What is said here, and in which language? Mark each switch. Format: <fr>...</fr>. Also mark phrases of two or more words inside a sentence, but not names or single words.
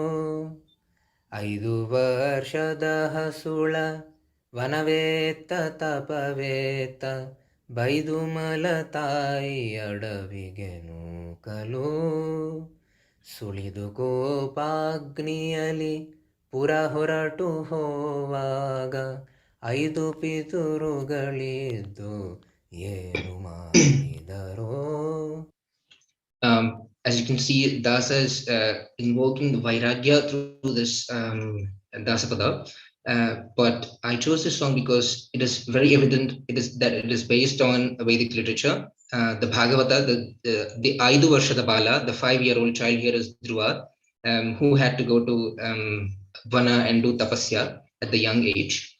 <kn>5 ವರ್ಷದ ಹಸುಳ ವನವೇತ್ತ ತಪವೇತ್ತ ಬೈದು ಮಲತಾಯಿ ಅಡವಿಗೆ ನೂಕಲು ಸುಳಿದು ಕೋಪಾಗ್ನಿಯಲಿ ಪುರ ಹೊರಟು ಹೋವಾಗ 5 ಪಿತೃಗಳಿದ್ದು ಏನು ಮಾಡಿದರೋ.</kn> <en>As you can see, Dasa is invoking Vairagya through this Dasa Pada. But I chose this song because it is very evident it is based on Vedic literature. The Bhagavata, the</en> <kn>ಐದು ವರ್ಷದ ಬಾಲ,</kn> <en>the 5-year-old child here is Dhruva, who had to go to Vana and do tapasya at the young age.</en>